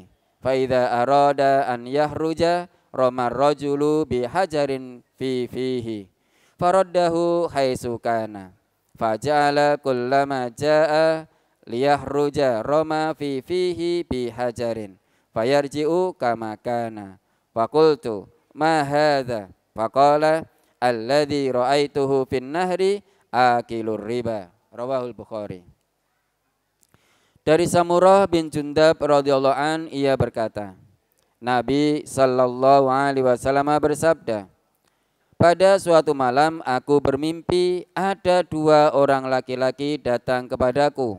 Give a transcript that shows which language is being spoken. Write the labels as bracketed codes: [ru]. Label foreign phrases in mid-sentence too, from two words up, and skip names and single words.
[ar] ف إذا أراد أن يخرج رمى الرجل بحجر فيه فرده حيث كان فجعل كلما جاء ليخرج رمى فيه بحجر فيرجع كما كان فقلت ما هذا فقال الذي رأيته في النهر آكل الربا. رواه البخاري. [id] Dari Samurah bin Jundab [ar] رضي الله عن, [id] ia berkata, Nabi [ar] صلى الله عليه وسلم [id] bersabda, pada suatu malam aku bermimpi ada 2 orang laki-laki datang kepadaku.